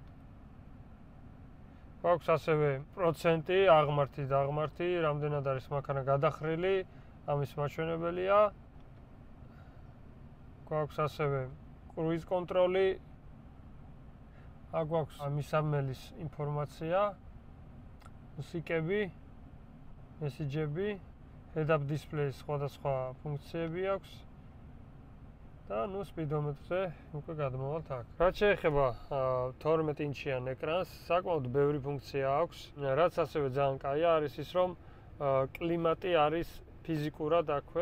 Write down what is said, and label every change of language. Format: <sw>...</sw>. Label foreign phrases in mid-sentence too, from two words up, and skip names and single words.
<ka>გვაქვს ასევე პროცენტი, აღმართი, დაღმართი, რამდენად არის მანქანა გადახრილი, ამის მაჩვენებელია. გვაქვს ასევე კრუიზ კონტროლი. აქ გვაქვს მისამმელის ინფორმაცია, მუსიკები, მესიჯები,</ka> <en>head-up display-</en> <ka>ის სხვადასხვა ფუნქციები აქვს. და სპიდომეტრზე უკვე გადმოვალთ აქ. რაც შეეხება 12 ინჩიან ეკრანს, საკმაოდ ბევრი ფუნქცია აქვს. რაც ასევე ძალიან კაია არის ის, რომ კლიმატი არის ფიზიკურად აქვე.</ka>